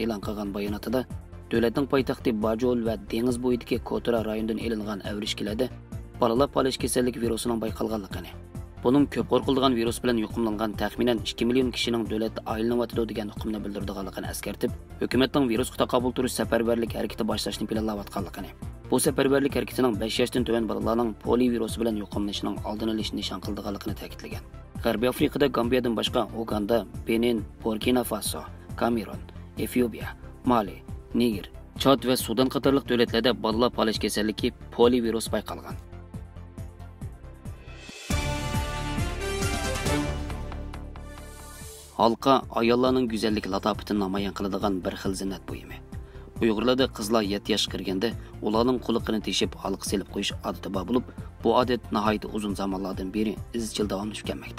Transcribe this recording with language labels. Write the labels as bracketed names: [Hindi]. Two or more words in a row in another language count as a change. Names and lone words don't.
[Uzbek] e'lon qilgan bayonotida davlatning poytaxti Bajol va dengiz bo'yidagi Kotura rayonidan elingan avrishkilarda bolalar palash kasalligi virusining bayqalganligini, buning ko'p qo'rqiladigan virus bilan yuqumlangan taxminan 2 million kishining davlatda aylanayotidi degan hukmni bildirganligini eskartib, hukumatning virusga taqobil turish safarbarlik harakati boshlashni planlayotganligini, bu safarbarlik harakatining 5 yoshdan tuvan bolalarning polivirus bilan yuqumlanishining oldini olishni nishon qilganligini ta'kidlagan. G'arbiy Afrikada Gambiyadan boshqa Uganda, Benin, Burkina Faso, Kamerun, Efiopiya, Mali, Niger, Chad va Sudan qatorliq davlatlarda bolalar palash kasalligi polivirus bayqalgan. Halqa ayollarning go'zallik latofatini namoyon qiladigan bir xil zinat buyumi. Uyg'urlarda qizlar 7 yoshga kirganda ularning quliqini teshib halqa selib qo'yish odati bor bo'lib, bu odat nihoyat uzun zamonlardan beri izchil davomlashib kelmoqda.